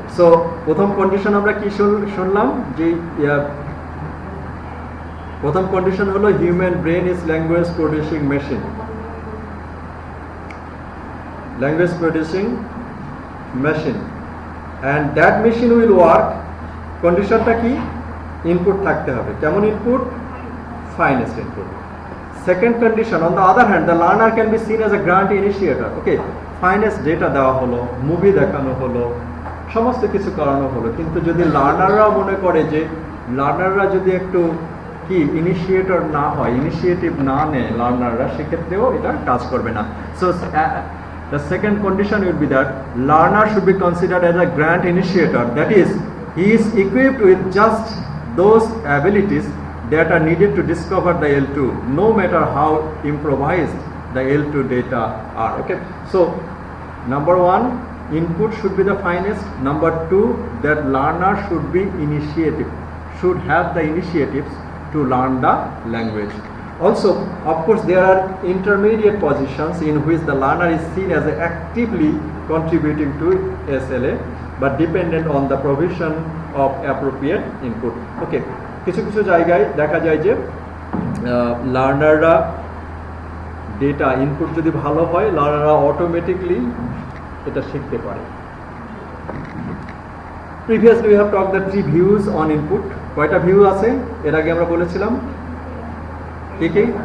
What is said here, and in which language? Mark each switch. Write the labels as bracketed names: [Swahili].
[Bangla] So প্রথম condition আমরা কি শুনলাম? যে প্রথম কন্ডিশন হলো [English] Human brain is language producing machine. Language producing machine, and that machine will work. [Bangla] কন্ডিশনটা কি? ইনপুট থাকতে হবে। কেমন input? Finest input. [English] Second condition, on the other hand, the learner can be seen as a grand initiator. [Bangla] Okay, finest data দেওয়া হলো, movie দেখানো হলো, সমস্ত কিছু করানো হলো, কিন্তু যদি লার্নাররা মনে করে যে লার্নাররা যদি একটু কি ইনিশিয়েটর না হয়, ইনিশিয়েটিভ না নেয় লার্নাররা, সেক্ষেত্রেও এটা কাজ করবে না। [English] So the second condition will be that learner should be considered as a grand initiator. That is, he is equipped with just those abilities that are needed to discover the L2, no matter how improvised the L2 data are. Okay, so number one, input should be the finest. Number two, that learner should be initiative, should have the initiatives to learn the language. Also, of course, there are intermediate positions in which the learner is seen as actively contributing to SLA, but dependent on the provision of appropriate input. [Bangla] Okay, কিছু জায়গায় দেখা যায় যে লার্নাররা data input যদি ভালো হয়, লার্নাররা automatically এটা শিখতে পারে। [English] Previously we have talked the 3 views on input. [Bangla] কয়টা ভিউ আছে এর আগে আমরা বলেছিলাম? কি?